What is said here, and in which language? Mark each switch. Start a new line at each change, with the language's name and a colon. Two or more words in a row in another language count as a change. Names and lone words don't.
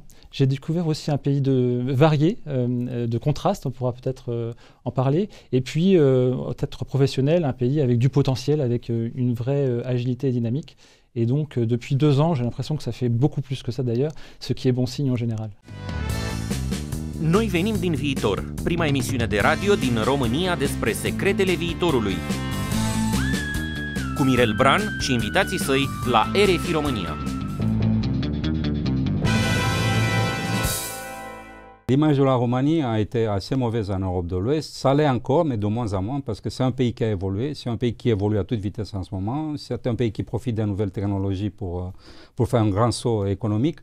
French: J'ai découvert aussi un pays varié, de contraste, on pourra peut-être en parler, et puis peut-être professionnel, un pays avec du potentiel, avec une vraie agilité et dynamique. Et donc depuis 2 ans, j'ai l'impression que ça fait beaucoup plus que ça d'ailleurs, ce qui est bon signe en général.
Romanian: Noi venim din viitor, prima emisiune de radio din România despre secretele viitorului. Cu Mirel Bran și invitații săi la RFI România.
French: L'image de la Roumanie a été assez mauvaise en Europe de l'Ouest. Ça l'est encore, mais de moins en moins, parce que c'est un pays qui a évolué. C'est un pays qui évolue à toute vitesse en ce moment. C'est un pays qui profite des nouvelles technologies pour faire un grand saut économique.